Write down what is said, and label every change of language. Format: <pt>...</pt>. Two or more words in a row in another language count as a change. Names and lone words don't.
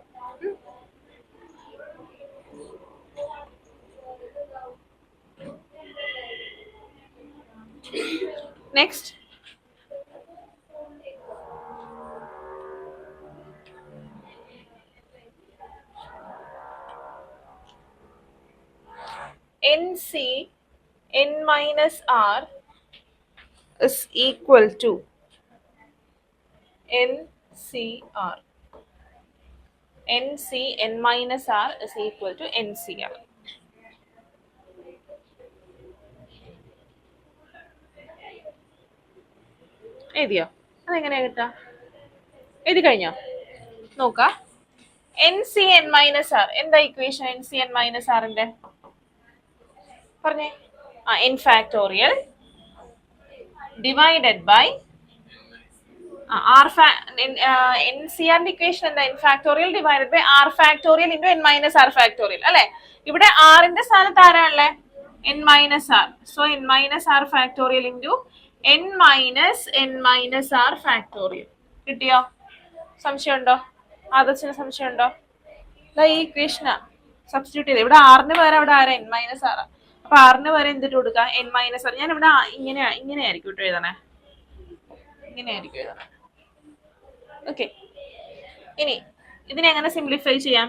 <ml>നെക്സ്റ്റ്,</ml> <en>NC N minus R is equal to NCR. NC N minus R is equal to NCR.</en> <ml>എഴുതിയോ? അതെങ്ങനെയാ കിട്ടാ? എഴുതി കഴിഞ്ഞോ? നോക്കാം.</ml> <en>NC N minus R എന്താ ഇക്വേഷൻ? NC N minus Rന്റെ പറഞ്ഞേ. N factorial divided by NCRന്റെ ഇക്വേഷൻ എന്താ? N factorial divided by R factorial into N minus R factorial അല്ലെ?</en> <ml>ഇവിടെ Rന്റെ സ്ഥാനത്ത് ആരാണല്ലേ?</ml> <en>N minus R. So N minus R factorial into N minus R factorial.</en> <ml>കിട്ടിയോ? സംശയം ഉണ്ടോ? ആദർശിന് സംശയം ഉണ്ടോ? ഈ ഇക്വേഷനാ സബ്സ്റ്റിറ്റ്യൂട്ട് ചെയ്ത് ഇവിടെ ആറിന് പകരം അവിടെ ആരാ</ml> <en>n minus</en> <ml>ആറാ. അപ്പൊ ആറിന് പകരം എന്തിട്ട് കൊടുക്കാം</ml> <en>n minus</en> <ml>ആറ്. ഞാൻ ഇവിടെ ഇങ്ങനെയായിരിക്കും കേട്ടോ എഴുതണേ, ഇങ്ങനെയായിരിക്കും എഴുതണേ. ഓക്കെ, ഇനി ഇതിനെ എങ്ങനെ സിംപ്ലിഫൈ ചെയ്യാം?</ml>